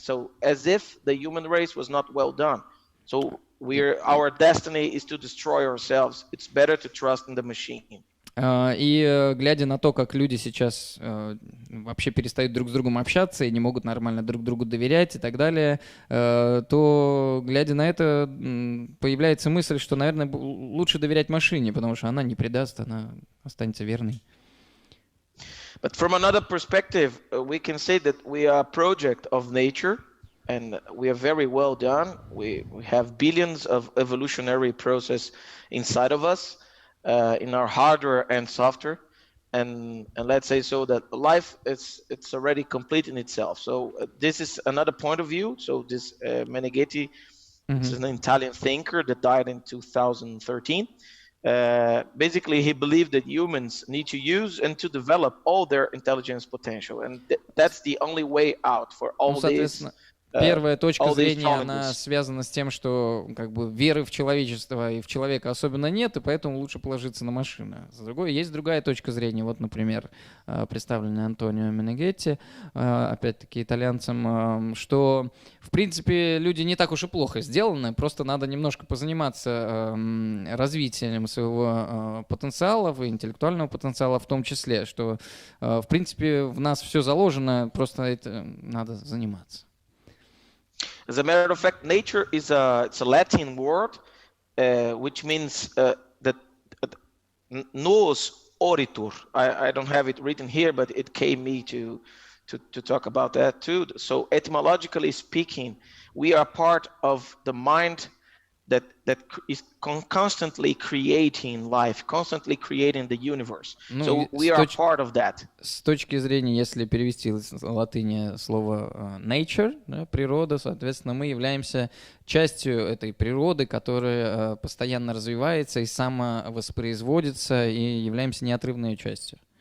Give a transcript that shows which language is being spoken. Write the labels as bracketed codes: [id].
[en] So as if the human race was not well done. So our destiny is to destroy ourselves. It's better to trust in the machine. [ru] И глядя на то, как люди сейчас вообще перестают друг с другом общаться и не могут нормально друг другу доверять и так далее, то, глядя на это, появляется мысль, что, наверное, лучше доверять машине, потому что она не предаст, она останется верной. [en] But from another perspective, we can say that we are a project of nature, and we are very well done. We have billions of evolutionary process inside of us. In our hardware and software, and let's say so that life it's already complete in itself. So this is another point of view. So this Meneghetti is an Italian thinker that died in 2013. Basically, he believed that humans need to use and to develop all their intelligence potential, and that's the only way out for all these. [ru] Первая точка зрения, она связана с тем, что как бы веры в человечество и в человека особенно нет, и поэтому лучше положиться на машины. Есть другая точка зрения, вот, например, представленная Антонио Менегетти, опять-таки итальянцем, что, в принципе, люди не так уж и плохо сделаны, просто надо немножко позаниматься развитием своего потенциала, интеллектуального потенциала в том числе, что, в принципе, в нас все заложено, просто это надо заниматься. [en] As a matter of fact, nature is it's a Latin word, which means that [la] nos oritur. [en] I don't have it written here, but it came me to talk about that too. So etymologically speaking, we are part of the mind that is constantly creating life, constantly creating the universe. So we are part of that. [ru] С точки зрения, если перевести с латыни слово nature, да, природа, соответственно, мы являемся частью этой природы, которая постоянно развивается и самовоспроизводится, и являемся неотрывной ее частью.